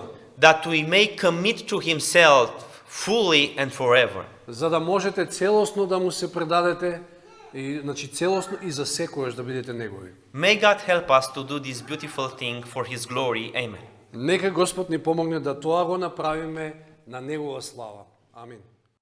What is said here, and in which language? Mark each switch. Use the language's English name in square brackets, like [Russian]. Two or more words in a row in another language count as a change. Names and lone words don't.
[English] that we may commit to Himself fully and forever. [Macedonian] за да можете целосно да му се предадете, и, значи целосно и за секогаш да бидете Негови. [English] May God help us to do this beautiful thing for His glory. Amen. [Macedonian] Нека Господ ни помогне да тоа го направиме на Негова слава. Амин.